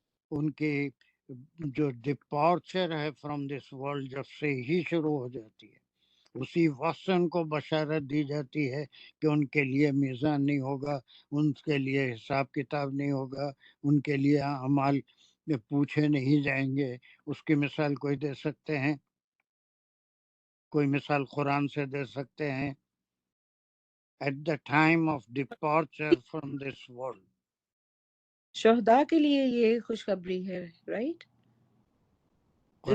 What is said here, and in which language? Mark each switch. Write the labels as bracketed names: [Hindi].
[Urdu] ان کی جو ڈپارچر ہے [English] from this world [Urdu] جب سے ہی شروع ہو جاتی ہے، اسی وقت سے ان کو بشارت دی جاتی ہے کہ ان کے لیے میزان نہیں ہوگا، ان کے لیے حساب کتاب نہیں ہوگا، ان کے لیے اعمال پوچھے نہیں جائیں گے۔ اس کی مثال کوئی دے سکتے ہیں؟ کوئی مثال قرآن سے دے سکتے ہیں؟ [English] at the time of departure from this world. [Urdu] شہداء کے لیے یہ خوشخبری ہے، رائٹ؟ جو